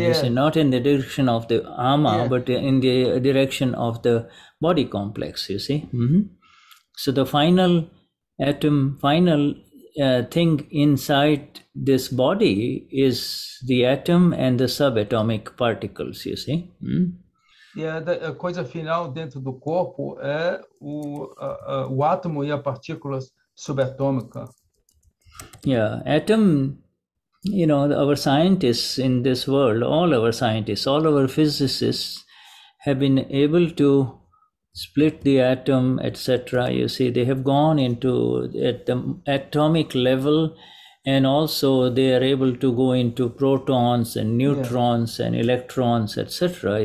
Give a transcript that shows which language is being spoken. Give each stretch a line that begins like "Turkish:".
English: You see, not in the direction of the ama, but in the direction of the body complex, you see. So the final atom, thing inside this body is the atom and the subatomic particles, you see.
Portuguese: A coisa final dentro do corpo é o átomo e a partícula subatômica.
English: Yeah, atom, our scientists in this world, all our scientists, all our physicists have been able to split the atom, etc. You see, they have gone into at the atomic level, and also they are able to go into protons and neutrons and electrons, etc.